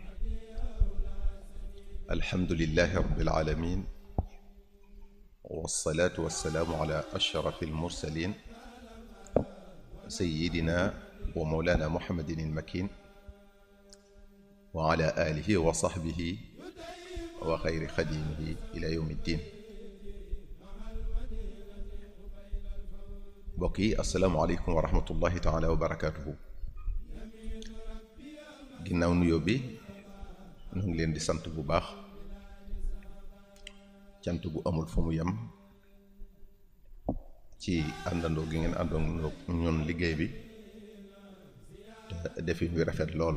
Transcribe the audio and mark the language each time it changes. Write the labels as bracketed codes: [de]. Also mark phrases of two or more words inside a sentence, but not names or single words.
[ar] الحمد لله رب العالمين، والصلاة والسلام على أشرف المرسلين سيدنا ومولانا محمد المكين وعلى آله وصحبه وخير خديمه إلى يوم الدين. بقي السلام عليكم ورحمة الله تعالى وبركاته. [wo] ginnaaw nuyoo bi ñu ngi leen di sant bu baax, cant gu amul fu mu yem ci àndandoo gi ngeen àndandoo ñun liggéey bi te defin wi rafet lool.